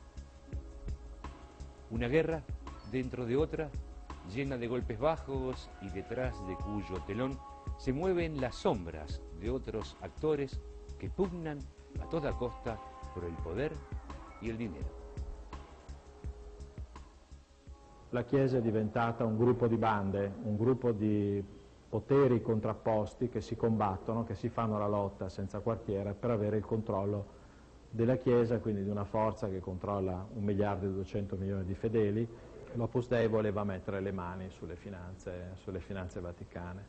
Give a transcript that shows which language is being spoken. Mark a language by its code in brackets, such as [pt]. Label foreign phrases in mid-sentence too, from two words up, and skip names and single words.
[es] Una guerra dentro de otra, llena de golpes bajos y detrás de cuyo telón se mueven las sombras de otros actores que pugnan a toda costa por el poder y el dinero. [it] La Chiesa è diventata un gruppo di bande, un gruppo di poteri contrapposti che si combattono, che si fanno la lotta senza quartiere per avere il controllo della Chiesa, quindi di una forza che controlla 1 miliardo e 200 milioni di fedeli. L'Opus Dei voleva mettere le mani sulle finanze vaticane.